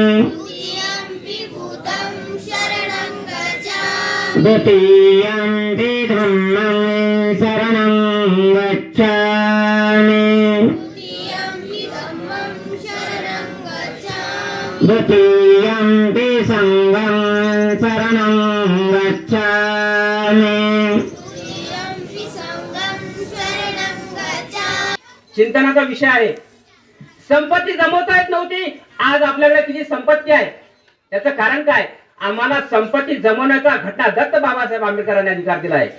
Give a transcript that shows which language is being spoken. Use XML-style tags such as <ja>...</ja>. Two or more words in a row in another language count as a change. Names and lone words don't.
<pi>द्वितीयं हि धम्मं शरणं गच्छामि, द्वितीयं हि संघं शरणं गच्छामि.</pi> <mr>चिंतनाचा विषय आहे. संपत्ती जमवता येत नव्हती, आज आपल्याकडे किती संपत्ती आहे. त्याचं कारण काय? आम्हाला संपत्ती जमवण्याचा घटना दत्त बाबासाहेब आंबेडकरांनी अधिकार दिला आहे.</mr>